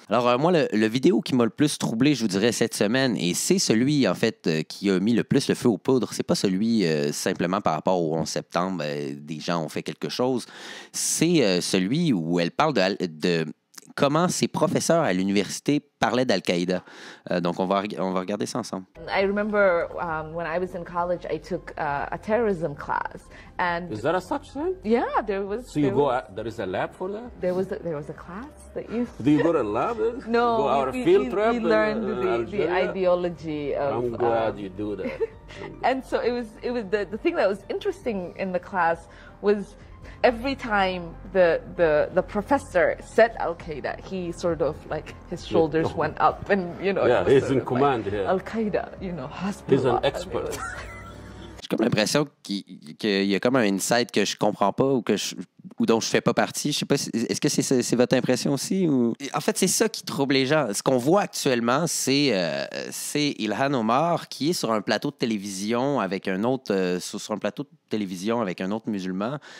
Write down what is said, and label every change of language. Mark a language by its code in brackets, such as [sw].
[fr] Alors, moi, le vidéo qui m'a le plus troublé, je vous dirais, cette semaine, et c'est celui, en fait, qui a mis le plus le feu aux poudres. C'est pas celui simplement par rapport au 11 septembre, des gens ont fait quelque chose. C'est celui où elle parle de comment ses professeurs à l'université parlaient d'Al-Qaïda. Donc, on va regarder ça ensemble. [en] I remember when I was in college, I took a terrorism class. And is that a such thing? Yeah, there was. So you go out, there is a lab for that? There was a class that you... Do you go to a lab? No, go out a field trip? We learned the ideology of... I'm glad you do that. And so it was the thing that was interesting in the class was every time the professor said Al-Qaeda, he sort of like his shoulders went up and, you know... Yeah, he's in command here. Al-Qaeda, you know, Hasbullah. He's an expert. [fr] J'ai comme l'impression qu'il y a comme un insight que je comprends pas ou dont je fais pas partie. Je sais pas, est-ce que c'est votre impression aussi? Ou... En fait, c'est ça qui trouble les gens. Ce qu'on voit actuellement, c'est Ilhan Omar qui est sur un plateau de télévision avec un autre, sur un plateau de télévision avec un autre musulman.